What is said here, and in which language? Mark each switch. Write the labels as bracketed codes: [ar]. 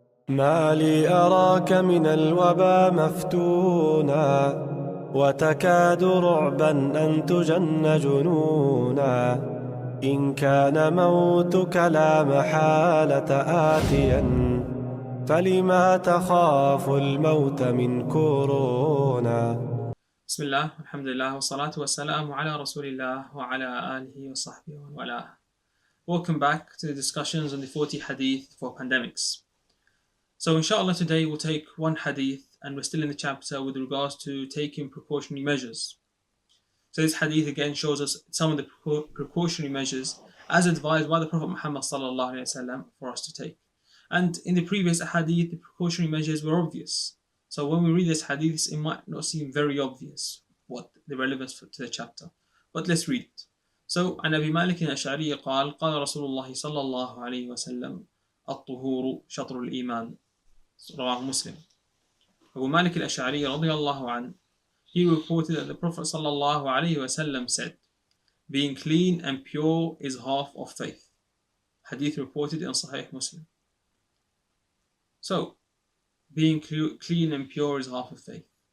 [ar] ما لي أراك من الوبا مفتونا وتكاد رعبا أن تجن جنونا إن كان موتك لا محالة آتيا فلما تخاف الموت من كورونا. بسم الله والحمد لله والصلاة والسلام على رسول الله وعلى آله وصحبه ومن والاه. [en] Welcome back to the discussions on the 40 hadith for pandemics. So inshallah today we'll take one hadith and we're still in the chapter with regards to taking precautionary measures. So this hadith again shows us some of the precautionary measures as advised by the Prophet Muhammad sallallahu alaihi wasallam for us to take. And in the previous hadith the precautionary measures were obvious. So when we read this hadith, it might not seem very obvious what the relevance to the chapter. But let's read it. [ar] So, عن أبي مالك الأشعري قال قال رسول الله صلى الله عليه وسلم الطهور شطر الإيمان. [en] رواه Muslim. Abu Malik al-Ash'ari radiyallahu anhu, he reported that the Prophet sallallahu alaihi wasallam said, being clean and pure is half of faith. Hadith reported in Sahih Muslim. So, being clean and pure is half of faith.